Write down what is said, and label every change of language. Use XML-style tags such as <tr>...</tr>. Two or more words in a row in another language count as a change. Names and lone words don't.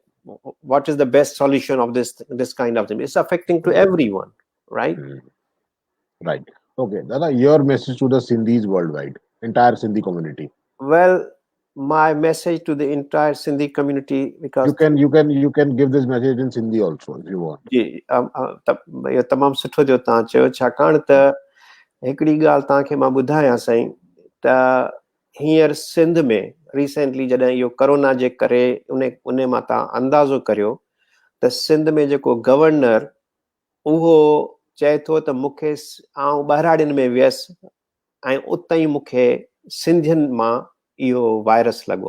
<en>What is the best solution of this kind of thing? It's affecting to everyone, right? Right. Okay, Dada, your message to the Sindhis worldwide, entire Sindhi community. Well, my message to the entire Sindhi community, because You can give this message in Sindhi also if you want.</en> <sd>इहो तमामु सुठो जो तव्हां चयो, छाकाणि त हिकिड़ी ॻाल्हि तव्हांखे मां ॿुधायां साईं, त हींअर सिंध में रिसेंटली जॾहिं इहो कोरोना जे करे उन मां तव्हां अंदाज़ो करियो त सिंध में जेको गवर्नर, उहो चए थो त मूंखे आउं ॿाहिराड़ियुनि में वियसि ऐं उतां ई मूंखे सिंधियुनि मां इहो वायरस लॻो.</sd>